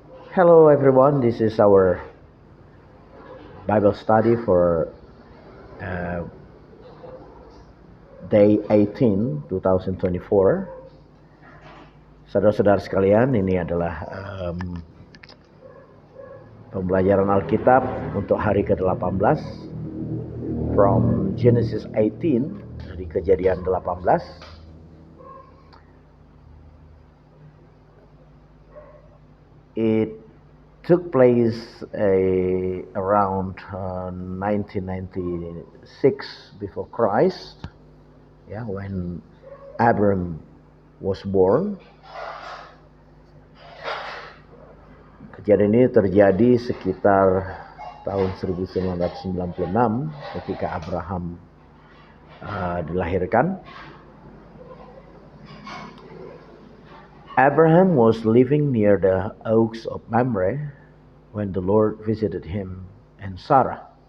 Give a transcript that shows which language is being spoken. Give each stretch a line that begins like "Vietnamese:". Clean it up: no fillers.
English: Hello everyone, this is our Bible study for uh, day 18, 2024.
Indonesian: Saudara-saudara sekalian, ini adalah pembelajaran Alkitab untuk hari ke-18
English: from Genesis 18,
Indonesian: dari Kejadian 18.
English: It took place around 1996 before Christ, when Abram was born.
Indonesian: Kejadian ini terjadi sekitar tahun 1996 ketika Abraham dilahirkan.
English: Abraham was living near the oaks of Mamre when the Lord visited him and Sarah.